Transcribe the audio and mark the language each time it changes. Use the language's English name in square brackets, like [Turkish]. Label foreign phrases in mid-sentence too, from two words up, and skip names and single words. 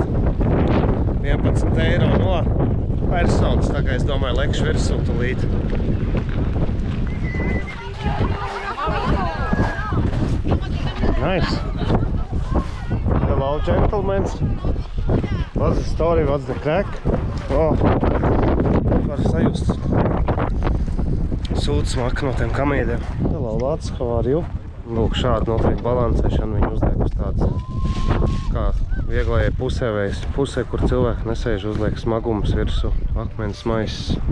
[Latvian] 11 eiro no personas, tā kā es domāju, lekšu virsū tulīt. [English] Nice. Hello, gentlemen. What's the story, what's the crack? [Latvian] Var sajust sūdu smaku no tiem kamieļiem. [English] Hello, Lats, how are you? [Latvian] Lūk, šādi notiek balansēšana, viņi uzliek uz tādas kā vieglajai pusē, kur cilvēki nesēž, uzliek smagumus virsū, akmens maisis.